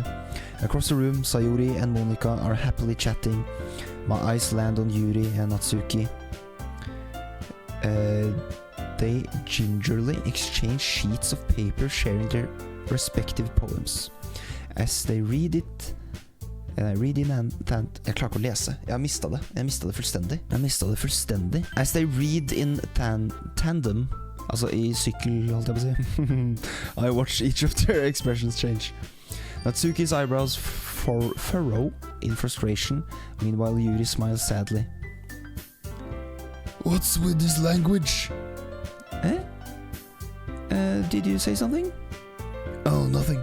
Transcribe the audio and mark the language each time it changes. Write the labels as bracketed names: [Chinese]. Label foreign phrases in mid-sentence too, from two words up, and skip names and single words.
[English] Across the room, Sayuri and Monica are happily chatting. My eyes land on Yuri and Natsuki. They gingerly exchange sheets of paper sharing their respective poems. As they read it [Norwegian] jeg klarer ikke å lese. Jeg mistet det fullstendig. [English] As they read in tandem, [Norwegian] altså I sykkel, holdt jeg på å si. [English] I watch each of their expressions change. Natsuki's eyebrows furrow in frustration, meanwhile Yuri smiles sadly. What's with this language? Did you say something? Oh, nothing.